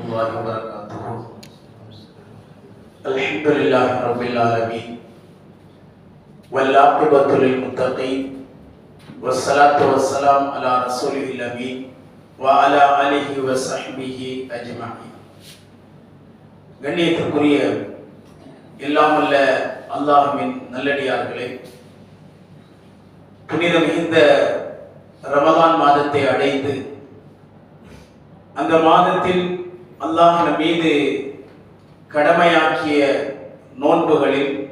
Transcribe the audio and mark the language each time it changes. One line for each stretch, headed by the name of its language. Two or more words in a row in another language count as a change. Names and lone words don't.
Arabic: الله وبركاته. الحمد لله رب العالمين والعاقبة للمتقين والصلاة والسلام على رسوله الأمين وعلى آله وصحبه أجمعين.
Tamil: கண்ணியத்திற்குரிய எல்லாமல்ல அல்லாஹ்வின் நல்லடியார்களே, புனிதம் இந்த ரமலான் மாதத்தை அடைந்து அந்த மாதத்தில் அல்லாஹ் மீது கடமையாக்கிய நோன்புகளில்